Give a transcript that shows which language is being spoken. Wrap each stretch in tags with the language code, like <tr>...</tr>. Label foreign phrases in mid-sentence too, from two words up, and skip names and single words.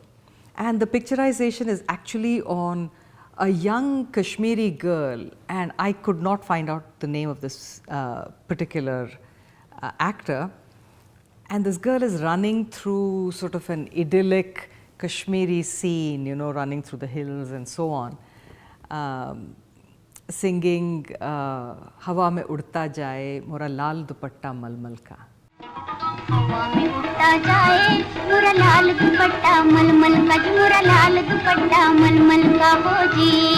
<en>And the picturization is actually on a young Kashmiri girl, and I could not find out the name of this particular actor. And this girl is running through sort of an idyllic Kashmiri scene, running through the hills and so on, singing</en> <hi>हवा में उड़ता जाए मोरा लाल दुपट्टा मलमल का. हवा में उड़ता जाए मोरा लाल दुपट्टा मलमल का जी मोरा लाल दुपट्टा मलमल का हो जी</hi>